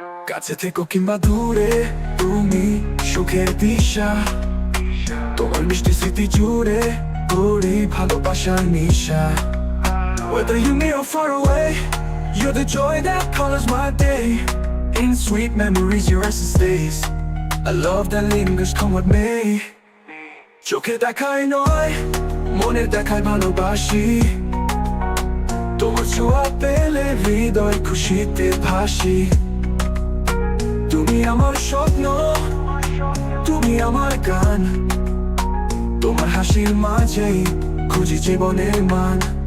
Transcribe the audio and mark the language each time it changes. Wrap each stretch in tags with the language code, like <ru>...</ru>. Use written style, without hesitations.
<bn>কাছে থেকো কিংবা দূরে তুমি সুখের দিশা, তোমার মিষ্টি স্মৃতি জুড়ে করি ভালোবাসার নিশা।</bn> <en>Whether you near or far away, you're the joy that colors my day. In sweet memories your essence stays, a love that lingers come what may.</en> <bn>চোখে দেখায় নয় মনের দেখায় ভালোবাসি, তোমার ছোঁয়া পেলে হৃদয় খুশিতে ভাসি। তুমি আমার স্বপ্ন, তুমি আমার গান, তোমার হাসির মাঝেই খুঁজি জীবনের মান।</bn>